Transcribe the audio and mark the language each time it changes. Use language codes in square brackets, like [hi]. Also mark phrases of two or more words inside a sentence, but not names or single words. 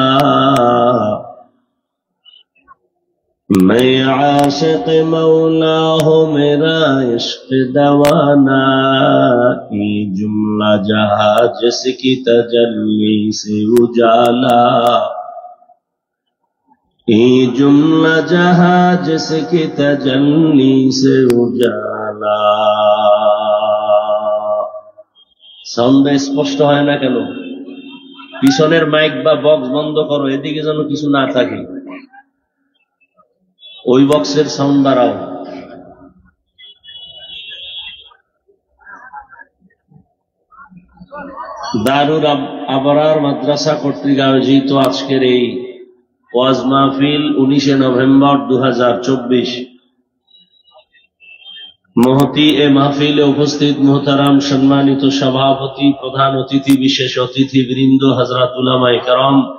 [ur] میں عاشق مولا ہوں میرا عشق دوانا یہ جملہ جہاں جس کی تجلی سے اجالا یہ جملہ جہاں جس کی تجلی سے اجالا [bn] সাউন্ড স্পষ্ট হয় না কেন? পিছনের মাইক বা বক্স বন্ধ করো, এদিকে যেন কিছু না থাকে, ওই বক্সের সাউন্ড বাড়াও। দারুল আবরার মাদ্রাসা কর্তৃক আয়োজিত আজকের এই ওয়াজ মাহফিল 19 নভেম্বর 2024 মহতি এ মাহফিলে উপস্থিত মুহতারাম সম্মানিত সভাপতি, প্রধান অতিথি, বিশেষ অতিথি বৃন্দ, হযরত উলামায়ে কেরাম,